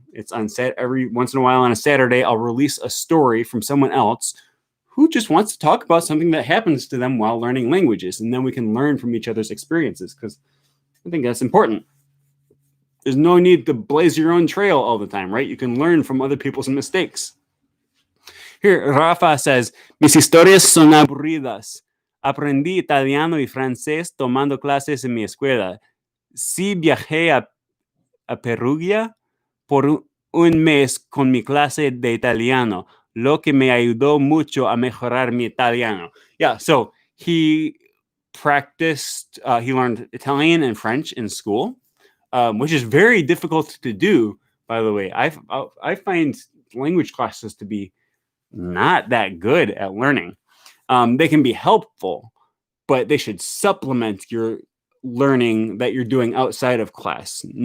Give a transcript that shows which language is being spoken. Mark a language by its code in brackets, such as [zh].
[en] It's on every once in a while on a Saturday, I'll release a story from someone else who just wants to talk about something that happens to them while learning languages. And then we can learn from each other's experiences, because I think that's important. There's no need to blaze your own trail all the time, right? You can learn from other people's mistakes. Here, Rafa says, [es] mis historias son aburridas. Aprendí italiano y francés tomando clases en mi escuela. Sí viajé a Perugia por un mes con mi clase de italiano, lo que me ayudó mucho a mejorar mi italiano. [en] Yeah, so he practiced, he learned Italian and French in school, which is very difficult to do, by the way. I find language classes to be not that good at learning. They can be helpful, but they should supplement your learning that you're doing outside of class.